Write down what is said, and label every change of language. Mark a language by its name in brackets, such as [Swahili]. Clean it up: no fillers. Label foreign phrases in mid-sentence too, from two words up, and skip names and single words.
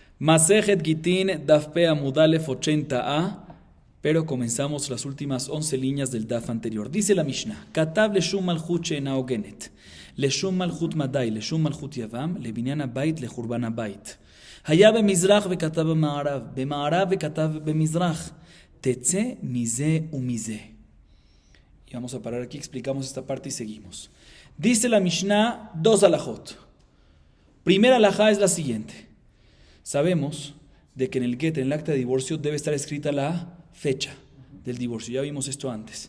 [Hebrew] מסכת גיטין, דף פ עמוד א 80a, [Spanish] pero comenzamos las últimas 11 líneas del Daf anterior. Dice la Mishnah, [Hebrew] כתב לשום מלכות שאינה הוגנת, לשום מלכות מדי, לשום מלכות יון, לבנין הבית, לחורבן הבית. היה במזרח וכתב במערב, במערב וכתב במזרח, תצא מזה ומזה. [Spanish] Y vamos a parar aquí, explicamos esta parte y seguimos. Dice la Mishnah, dos alajot. Primera alajá es la siguiente. Sabemos de que en el get, en el acta de divorcio, debe estar escrita la fecha del divorcio. Ya vimos esto antes.